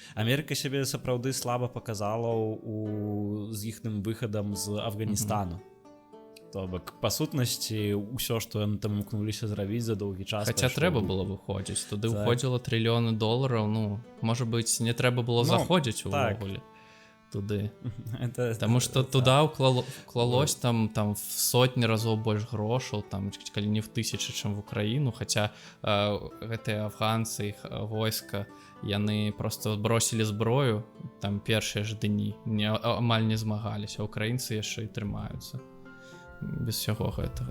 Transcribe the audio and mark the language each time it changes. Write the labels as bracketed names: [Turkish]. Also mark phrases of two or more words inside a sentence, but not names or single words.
[Belarusian] Амерыка сябе сапраўды слаба паказала з іхным выхадам з Афганістану. То бок, па сутнасці, ўсё, што яны там імкнуліся зрабіць за доўгі час... Хаця трэба было выходзіць. Туды ўходзіла трыльёны долараў. Ну, можа быць, не трэба было заходзіць увогуле туды. Таму што туда ўклалось там в сотні разоў больш грошаў, там, калі не в тысячы, чым в Украіну. Хаця гэтыя афганцы, іх войска, яны просто бросілі зброю, там першыя ж дні, амаль не змагаліся. Украінцы яшчэ і трымаюцца. Без всего гэтага.